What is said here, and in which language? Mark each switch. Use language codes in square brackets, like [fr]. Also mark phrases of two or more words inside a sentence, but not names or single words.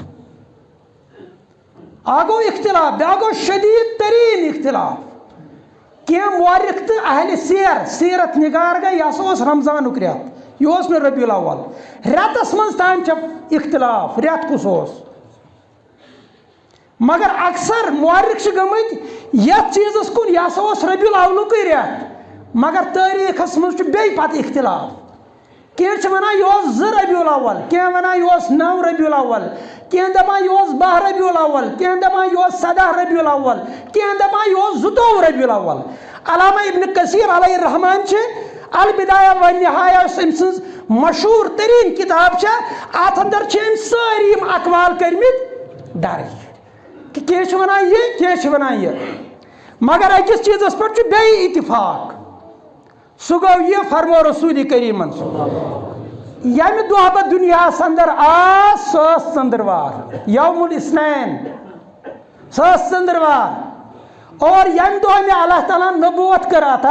[ks] اکھ گوٚو اختلاف بیٛاکھ گوٚو شدیٖد تریٖن اختلاف کینٛہہ مورخ تہٕ اہلِ سیرت نگار گٔے یہِ ہسا اوس رمضانُک رٮ۪تھ یہِ اوس نہٕ ربیع الاول رٮ۪تس منٛز تام چھِ اختلاف رٮ۪تھ کُس اوس مگر اکثر مورخ چھِ گٔمٕتۍ یتھ چیٖزس کُن یہِ ہسا اوس ربیع الاولُکٕے رٮ۪تھ مگر تٲریٖخس منٛز چھُ بیٚیہِ پتہٕ اختلاف کینٛہہ چھِ ونان یہِ اوس 2 ربیع الاول کینٛہہ ونان یہِ اوس 9 ربیع الاول کینٛہہ دپان یہِ اوس 12 ربیع الاول کینٛہہ دپان یہِ اوس 17 ربیع الاول کینٛہہ دپان یہِ اوس 22 ربیع الاول علامہ ابن کثیر [ar] علیہ الرحمان [ks] چھِ البدایہ والنہایہ یۄس أمۍ سٕنٛز مشہوٗر تریٖن کِتاب چھےٚ اتھ اندر چھِ أمۍ سٲری یِم اقوال کٔرمٕتۍ درج کہ کینٛہہ چھِ ونان یہِ کینٛہہ چھِ ونان یہِ مگر أکِس چیٖزس پٮ۪ٹھ چھُ بیٚیہِ اتفاق سُہ گوٚو یہِ فرمو رسول کریٖمن ییٚمہِ دۄہ بہٕ دُنیاہس اندر آس سۄ ٲس ژٔنٛدٕروار [ar] یوم الاثنین [ks] سۄ ٲس ژٔنٛدٕروار اور ییٚمہِ دۄہ مےٚ اللہ تعالیٰ ہن نبوت کٔر عطا